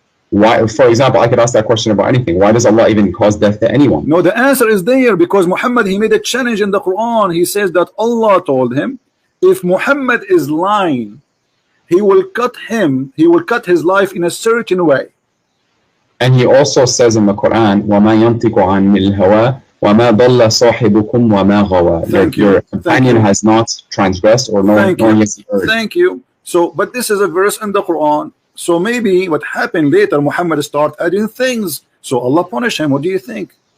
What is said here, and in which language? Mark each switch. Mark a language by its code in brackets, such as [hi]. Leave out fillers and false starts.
[en] Why? For example, I could ask that question about anything. Why does Allah even cause death to anyone? No, the answer is there because Muhammad, he made a challenge in the Quran. He says that Allah told him, if Muhammad is lying, he will cut his life in a certain way. And he also says in the Quran, [ar] وَمَا يَنْطِقُ عَنِ الْهَوَىٰ وَمَا ضَلَّ صَاحِبُكُمْ وَمَا غَوَىٰ. [en] Your companion has not transgressed or nor has he erred. Thank you. So, but this is a verse in the Quran. So maybe what happened later, Muhammad start adding things. So Allah punish him. What do you think?